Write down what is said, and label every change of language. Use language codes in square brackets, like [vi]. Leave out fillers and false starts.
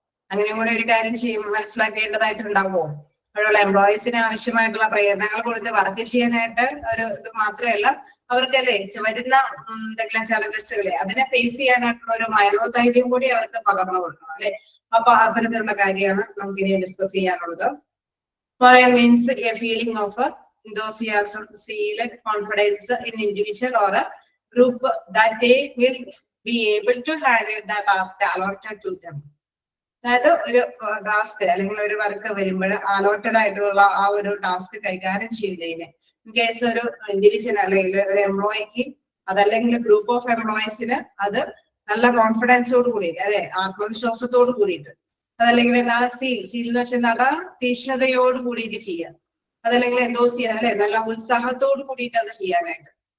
[ml] അങ്ങനെയും കൂടെ ഒരു കാര്യം മനസ്സിലാക്കേണ്ടതായിട്ടുണ്ടാവോ? അവിടെയുള്ള എംപ്ലോയീസിന് ആവശ്യമായിട്ടുള്ള പ്രേരണകൾ കൊടുത്ത് വർക്ക് ചെയ്യാനായിട്ട് ഒരു ഇത് മാത്രമല്ല, അവർക്കല്ലേ വരുന്ന എന്തെങ്കിലും ചലഞ്ചസുകളെ അതിനെ ഫേസ് ചെയ്യാനായിട്ടുള്ള ഒരു മനോധൈര്യം കൂടി അവർക്ക് പകർന്നു കൊടുക്കണം അല്ലെ. അപ്പൊ അത്തരത്തിലുള്ള കാര്യമാണ് നമുക്ക് ഇനി ഡിസ്കസ് ചെയ്യാനുള്ളത്. [en] Morale means a feeling of enthusiasm, zeal, confidence in individual or a group that they will be able to handle the task allotted to them. [ml] അതായത് ഒരു ടാസ്ക് അല്ലെങ്കിൽ ഒരു വർക്ക് വരുമ്പോൾ അലോട്ടഡ് ആയിട്ടുള്ള ആ ഒരു ടാസ്ക് കൈകാര്യം ചെയ്യുന്നതിന് ഇൻ കേസ് ഒരു ഇൻഡിവിജ്വൽ അല്ലെങ്കിൽ ഒരു എംപ്ലോയിക്ക് അതല്ലെങ്കിൽ ഗ്രൂപ്പ് ഓഫ് എംപ്ലോയീസിന് അത് നല്ല കോൺഫിഡൻസോട് കൂടിയിട്ട് അല്ലെ, ആത്മവിശ്വാസത്തോട് കൂടിയിട്ട്, അതല്ലെങ്കിൽ എന്താണ് സീൽ എന്ന് വെച്ചാൽ നല്ല തീക്ഷ്ണതയോട് കൂടിയിട്ട് ചെയ്യുക, അതല്ലെങ്കിൽ എന്തോ ചെയ്യാൻ അല്ലെ നല്ല ഉത്സാഹത്തോട് കൂടിയിട്ട് അത് ചെയ്യാനായിട്ട്